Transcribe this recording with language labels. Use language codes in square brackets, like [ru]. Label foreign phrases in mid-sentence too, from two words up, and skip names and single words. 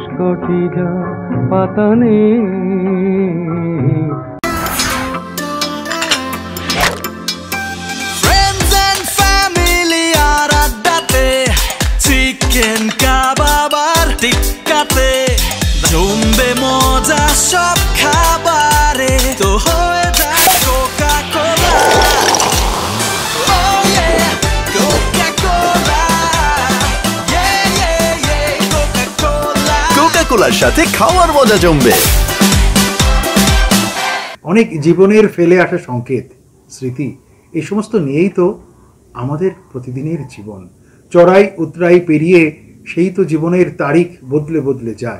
[bn] ছটি যার পাতা নেই। [en] Friends and family [bn] আর আড্ডাতে, চিকেন কাবাব আর টিক্কাতে, জমবে মজা সব খাবারে, তো হয়ে যায় কোকা কোলা। [en] Oh yeah, Coca-Cola, yeah yeah yeah, Coca-Cola। [bn] কোকা-কোলার সাথে খাওয়ার মজা জমবে। অনেক জীবনের ফেলে আসা সংকেত, স্মৃতি, এই সমস্ত নিয়েই তো আমাদের প্রতিদিনের জীবন। চড়াই উতরাই পেরিয়ে সেই তো জীবনের তারিখ বদলে বদলে যায়।